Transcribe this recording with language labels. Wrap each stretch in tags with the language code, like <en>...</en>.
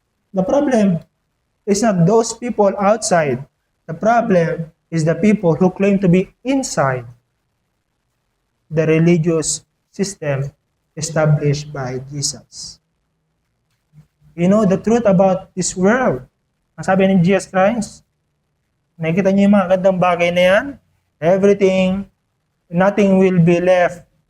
<en>The problem is not those people outside. The problem is the people who claim to be inside the religious system established by Jesus. You know the truth about this world.</en> <tl>Ang sabi ni Jesus Christ, nakikita niyo yung mga gandang bagay na yan?</tl> <en>Everything, nothing will be left.</en>